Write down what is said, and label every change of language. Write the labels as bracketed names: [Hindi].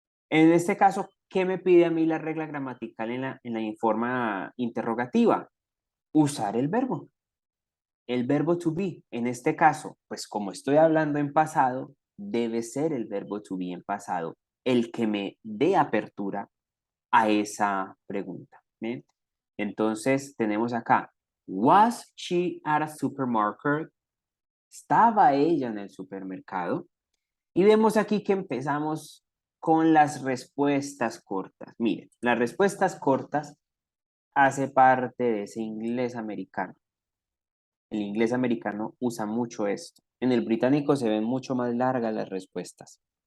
[Spanish] En este caso, ¿qué me pide a mí la regla gramatical en la forma interrogativa? Usar el verbo. El verbo to be. En este caso, pues como estoy hablando en pasado, debe ser el verbo to be en pasado el que me dé apertura a esa pregunta. ¿Bien? Entonces tenemos acá, [English] was she at a supermarket? [Spanish] ¿Estaba ella en el supermercado? Y vemos aquí que empezamos con las respuestas cortas. Miren, las respuestas cortas hace parte de ese inglés americano. El inglés americano usa mucho esto. En el británico se ven mucho más largas las respuestas.